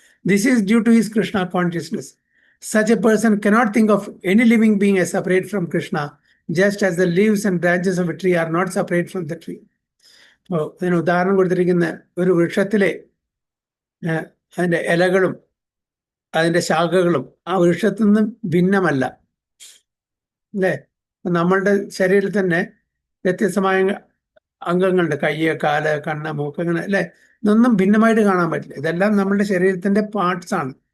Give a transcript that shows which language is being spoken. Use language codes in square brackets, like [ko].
[en] This is due to his Krishna consciousness. Such a person cannot think of any living being as separate from Krishna, just as the leaves and branches of a tree are not separate from the tree. [ml] ഇതിന് ഉദാഹരണം കൊടുത്തിരിക്കുന്ന ഒരു വൃക്ഷത്തിലെ അതിൻ്റെ ഇലകളും അതിൻ്റെ ശാഖകളും ആ വൃക്ഷത്തിൽ നിന്നും ഭിന്നമല്ല, അല്ലേ? നമ്മളുടെ ശരീരത്തിൽ തന്നെ വ്യത്യസ്തമായ അംഗങ്ങളുണ്ട്, കയ്യ്, കാല്, കണ്ണ്, മൂക്ക്, അങ്ങനെ, അല്ലേ? ഇതൊന്നും ഭിന്നമായിട്ട് കാണാൻ പറ്റില്ല. ഇതെല്ലാം നമ്മളുടെ ശരീരത്തിന്റെ പാർട്സ് ആണ്.